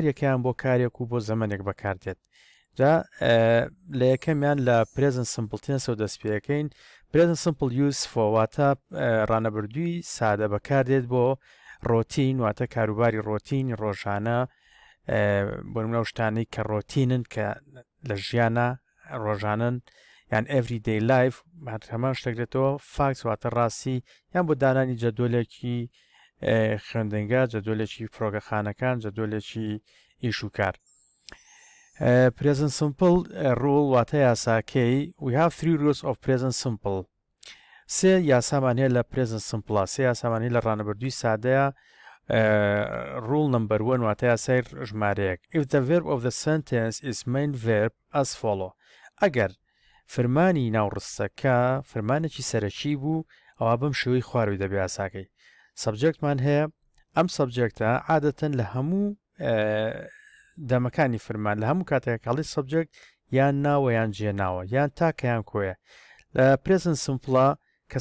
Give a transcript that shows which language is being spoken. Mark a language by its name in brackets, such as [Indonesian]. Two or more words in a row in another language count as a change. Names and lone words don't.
[Central Kurdish] یەکەیان بۆ کارێک و بۆ زەمانێک بەکاردێت جا لە یەکەمیان لە [English] present simple [Central Kurdish] تێنسەوە دەست پێەکەین [English] present simple used for [Central Kurdish] واتە ڕانەبردووی سادە بەکاردێت بۆ ڕۆتین واتە کاروباری ڕۆتینی ڕۆژانە بۆ نمونە شتانەی کە ڕۆتینن کە لە ژیانە ڕۆژانن یان [English] everyday life [Central Kurdish] هەمان شتێکرێتەوە فاکس واتە ڕاستی یان بۆ دانانی جەدۆلێکی خوێندنگا جەدۆلێکی فڕۆگەخانەکان جەدۆلێکی ئیش و کار [English] present simple rule [Central Kurdish] واتە یاساکەی [English] we have 3 rules of present simple [Central Kurdish] سێ یاسامان هەیە لە [English] present simple [Central Kurdish] سێ یاسامان هەیە لە ڕانەبردووی سادەیە [English] rule number 1 [Central Kurdish] واتە یاسای ژمارەیەک [English] if the verb of the sentence is main verb as follow [Central Kurdish] ئەگەر فرمانی ناوڕستەکە فرمانێکی سەرەکی بوو ئەوە بەم شێوەی خواروی دەبێ یاساکەی سەبجەکتمان هەیە ئەم سەبجەکتە عادەتەن لە هەموو دەمەکانی فرمان لە هەموو کاتێکاڵی سەبجەکت یان ناوە یان جێناوە یان تاکەیان کۆیە لە [English] present simple [Central Kurdish] کە